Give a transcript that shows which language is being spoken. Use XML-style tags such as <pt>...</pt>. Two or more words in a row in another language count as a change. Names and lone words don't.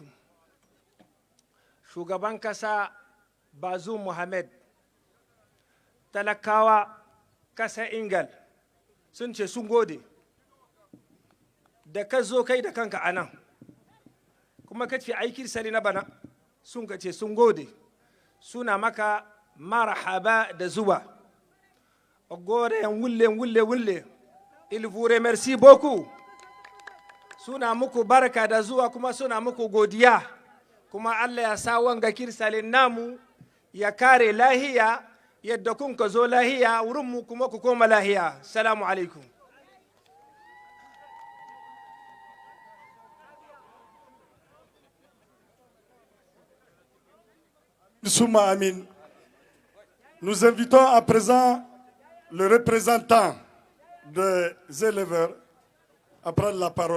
<ha>Shugaban kasa Bazoum Mohamed, talakawa kasa Ingal sun ce sun gode da ka zo kai da kanka anan, kuma ka ce aikin sani na bana sun ka ce sun gode, suna maka marhaba da zuwa. Ogore wulle.</ha> <fr>Il vous remercie beaucoup.</fr> <ha>Suna muku barka da zuwa kuma suna muku godiya. Kuma Allah ya sa wanga kirsalin namu ya kare lahiya yadda kun ka zo lahiya wurinmu kuma ku koma lahiya.</ha> <ar>Salamu alaikum. Souma Amin.</ar> <fr>Nous invitons à présent le représentant des éleveurs à prendre la parole.</fr>